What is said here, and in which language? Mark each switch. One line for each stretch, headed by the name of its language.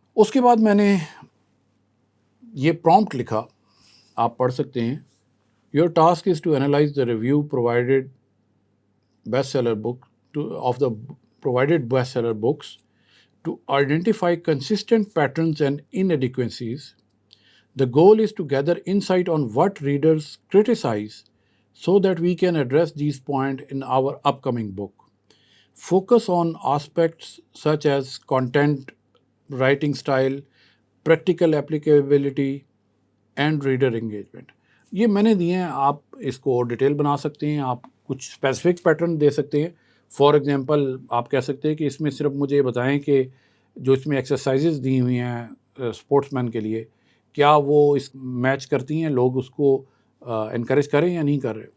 Urdu: اس کے بعد میں نے یہ پرومپٹ لکھا، آپ پڑھ سکتے ہیں.
English: Your task is to analyse the review provided best seller book of the provided best seller books to identify consistent patterns and inadequacies. The goal is to gather insight on what readers criticize so that we can address these points in our upcoming book. Focus on aspects such as content, writing style, practical applicability, and reader engagement.
Urdu: یہ میں نے دیے ہیں، آپ اس کو detail بنا سکتے ہیں، آپ کچھ اسپیسیفک پیٹرن دے سکتے ہیں.
English: for example
Urdu: آپ کہہ سکتے ہیں کہ اس میں صرف مجھے بتائیں کہ جو اس میں ایکسرسائزز دی ہوئی ہیں اسپورٹس مین کے لیے کیا وہ اس میچ کرتی ہیں، لوگ اس کو انکریج کریں یا نہیں کر رہے.